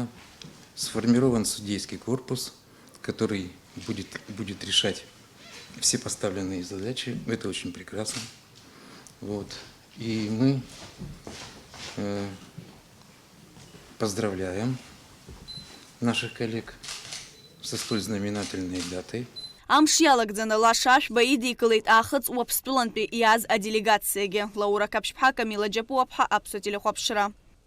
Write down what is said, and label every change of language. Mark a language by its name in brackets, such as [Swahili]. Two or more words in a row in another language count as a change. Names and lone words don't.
[Russian] Сформирован судейский корпус, который будет решать все поставленные задачи. Это очень прекрасно. Вот. И мы поздравляем наших коллег со столь знаменательной датой. [Abkhazian] Амш иалагӡаны Лаша Шәба идикылеит аахыҵ Уаԥстәылантәи иааз аделегациагьы. Лаура Каԥшь-ԥҳа, Камила Џьапуа-ԥҳа, Аԥсуа телехәаԥшра.